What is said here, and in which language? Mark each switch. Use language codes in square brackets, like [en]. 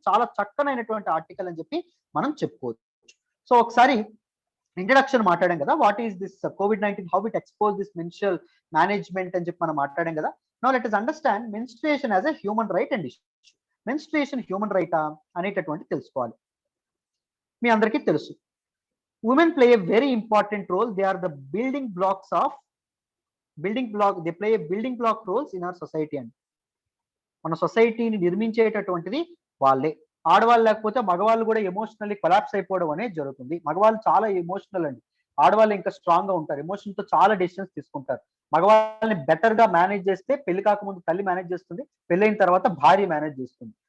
[te] చాలా చక్కనైనటువంటి ఆర్టికల్ అని చెప్పి మనం చెప్పుకోవచ్చు. సో ఒకసారి ఇంట్రడక్షన్ మాట్లాడాం కదా, [en] what is this COVID-19, how it expose this menstrual management [te] అని చెప్పి మనం మాట్లాడాం కదా. [en] Now let us understand menstruation as a human right and issue. [te] Menstruation human రైటా అనేటటువంటి తెలుసుకోవాలి. మీ అందరికీ తెలుసు [en] women play a very important role. They are the building blocks of they play a building block roles in our society. [te] అండి మన సొసైటీని నిర్మించేటటువంటిది వాళ్ళే. ఆడవాళ్ళు లేకపోతే మగవాళ్ళు కూడా ఎమోషనల్లీ కొలాప్స్ అయిపోవడం అనేది జరుగుతుంది. మగవాళ్ళు చాలా ఎమోషనల్ అండి, ఆడవాళ్ళు ఇంకా స్ట్రాంగ్ గా ఉంటారు. ఎమోషన్ తో చాలా డెసిషన్స్ తీసుకుంటారు. మగవాళ్ళని బెటర్ గా మేనేజ్ చేస్తే పెళ్లి కాకముందు తల్లి మేనేజ్ చేస్తుంది, పెళ్ళైన తర్వాత భార్య మేనేజ్ చేస్తుంది.